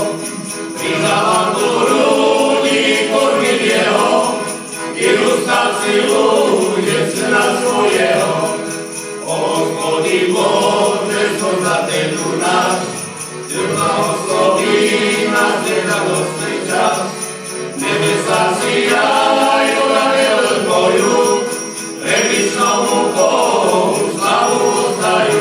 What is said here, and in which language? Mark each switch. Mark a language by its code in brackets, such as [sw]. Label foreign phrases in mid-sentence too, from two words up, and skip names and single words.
[uk] Прижала до груді, кормить його, і уста цілує сина свого. О Господи Боже, що за те люди, [sk] náš, že blahosloví nás ten radostný čas. [rue] Nebesá siajú na veľkoju, prevyšnomu Bohu slavu oddajú.